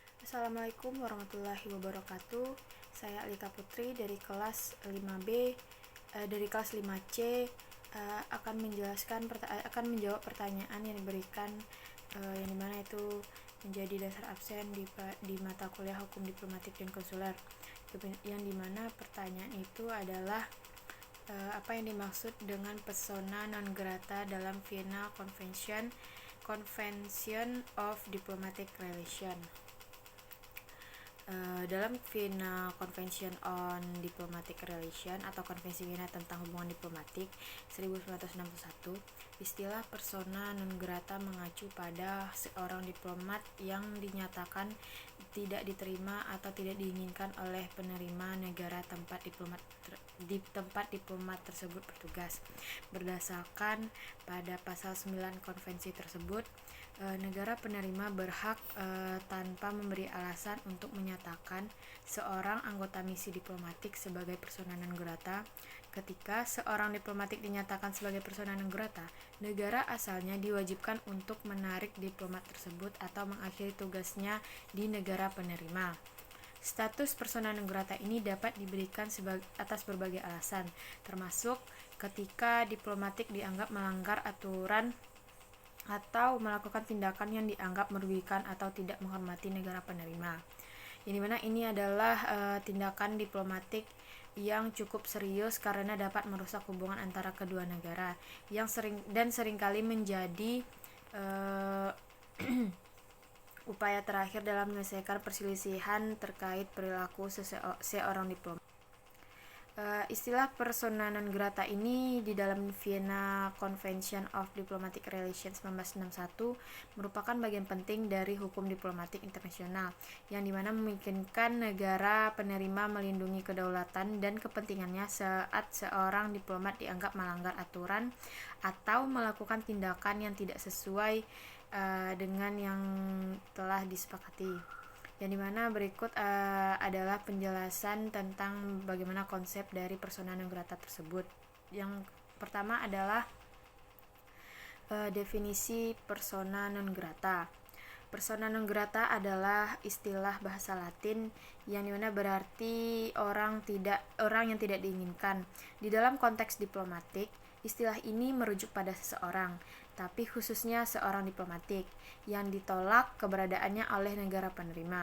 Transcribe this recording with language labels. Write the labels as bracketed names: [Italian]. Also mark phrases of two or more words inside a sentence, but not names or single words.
[Arabic] السلام عليكم ورحمة الله وبركاته. [Indonesian] Saya Alika Putri dari kelas 5B, dari kelas 5C, akan menjawab pertanyaan yang diberikan, yang dimana itu menjadi dasar absen di mata kuliah Hukum Diplomatik dan Konsuler. Yang dimana pertanyaan itu adalah apa yang dimaksud dengan [Latin] persona non grata [Indonesian] dalam Vienna Convention of Diplomatic Relations. Dalam Vienna Convention on Diplomatic Relations atau Konvensi Wina tentang hubungan diplomatik 1961, istilah [Latin] persona non grata [Indonesian] mengacu pada seorang diplomat yang dinyatakan tidak diterima atau tidak diinginkan oleh penerima negara tempat diplomat tersebut bertugas. Berdasarkan pada pasal 9 konvensi tersebut, negara penerima berhak tanpa memberi alasan untuk menyatakan seorang anggota misi diplomatik sebagai [Latin] persona non grata. [Indonesian] Ketika seorang diplomatik dinyatakan sebagai [Latin] persona non grata, [Indonesian] negara asalnya diwajibkan untuk menarik diplomat tersebut atau mengakhiri tugasnya di negara penerima. Status [Latin] persona non grata [Indonesian] ini dapat diberikan atas berbagai alasan, termasuk ketika diplomatik dianggap melanggar aturan atau melakukan tindakan yang dianggap merugikan atau tidak menghormati negara penerima. Yang dimana ini adalah tindakan diplomatik yang cukup serius karena dapat merusak hubungan antara kedua negara yang seringkali menjadi upaya terakhir dalam menyelesaikan perselisihan terkait perilaku seorang diplomat. Istilah [Latin] persona non grata [Indonesian] ini di dalam Vienna Convention of Diplomatic Relations 1961 merupakan bagian penting dari hukum diplomatik internasional yang dimana memungkinkan negara penerima melindungi kedaulatan dan kepentingannya saat seorang diplomat dianggap melanggar aturan atau melakukan tindakan yang tidak sesuai dengan yang telah disepakati. Yang dimana berikut adalah penjelasan tentang bagaimana konsep dari [Latin] persona non grata [Indonesian] tersebut. Yang pertama adalah definisi [Latin] persona non grata. Persona non grata [Indonesian] adalah istilah bahasa Latin yang dimana berarti orang yang tidak diinginkan. Di dalam konteks diplomatik, istilah ini merujuk pada seseorang, tapi khususnya seorang diplomatik yang ditolak keberadaannya oleh negara penerima.